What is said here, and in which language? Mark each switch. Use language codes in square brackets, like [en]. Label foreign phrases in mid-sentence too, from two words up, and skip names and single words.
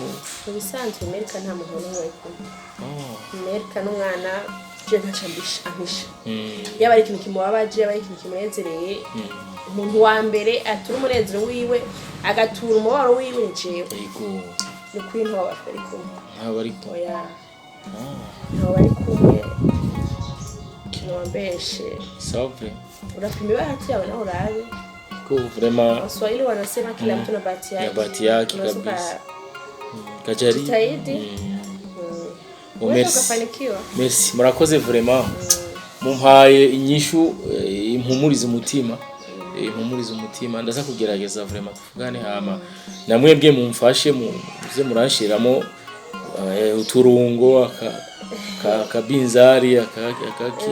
[rn] bisanzwe Milka nta muntu n'umwe Milka n'umwana je ntacambisha ahisha yaba ari ikintu kimubabaje yaba ari ikintu kimunezereye umuntu wa mbere atura umunezero wiwe agatura umubaro wiwe njewe yego ni kwintu bari kumwe bari kumwe oya bari kumwe kiwambeshe sawa [sw] unapima bahati yawe na urabe [rn] ko vraiment [sw] Waswahili wanasema kila mtu na bahati yake. Ya bahati yake kabisa. [rn] Kajari. Merci. Murakoze vraiment. Mumpaye inyishu impumuriza umutima. Impumuriza umutima ndaza kugerageza vraiment tuvugane hama. Namwebwe mumfashe muze muranshiramo uturungo akabinzari akaki